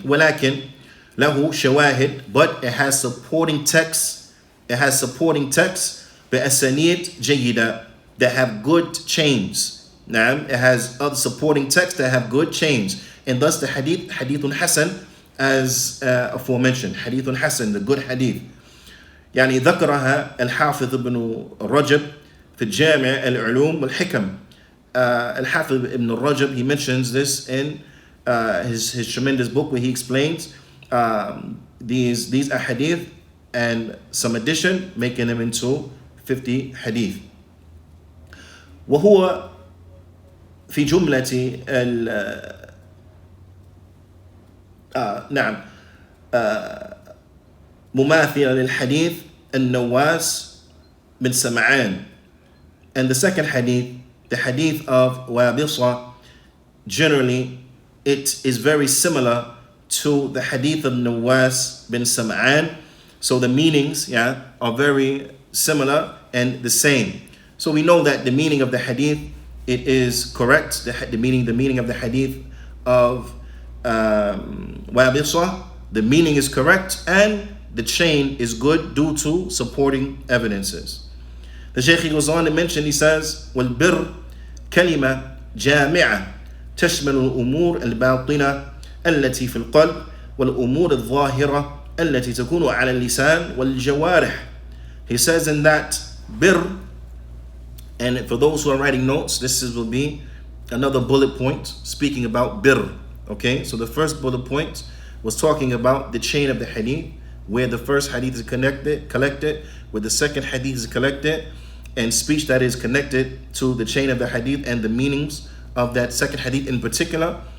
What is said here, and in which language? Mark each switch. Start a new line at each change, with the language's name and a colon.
Arabic: Walakin lahu shawahid,
English: but it has supporting texts. It has supporting texts,
Arabic: bi'asanid jayyida,
English: that have good chains. Now, it has other supporting texts that have good chains, and thus the hadith,
Arabic: hadithun hasan,
English: as aforementioned, hadithun hasan, the good hadith.
Arabic: يعني ذكرها الحافظ ابن رجب في الجامع العلوم والحكم.
English: Al-Hafiz ibn Rajab, he mentions this in his tremendous book where he explains these ahadith and some addition, making them into 50 hadith.
Arabic: وهو في جملة نعم مماثلة للحديث النواس بن سمعان.
English: And the second hadith, the hadith of Wabisa, generally it is very similar to the hadith of Nawas bin Sam'an. So the meanings are very similar and the same. So we know that the meaning of the hadith, it is correct. The meaning of the hadith of Wabisa, the meaning is correct, and the chain is good due to supporting evidences. The Shaykh goes on to mention, he says,
Arabic: وَالْبِرْ كلمة جامعة تشمل الأمور الباطنة التي في القلب والأمور الظاهرة التي تكون على اللسان والجوارح.
English: He says in that bir, and for those who are writing notes, this will be another bullet point speaking about bir. Okay, so the first bullet point was talking about the chain of the hadith, where the first hadith is collected, where the second hadith is collected, and speech that is connected to the chain of the hadith and the meanings of that second hadith in particular.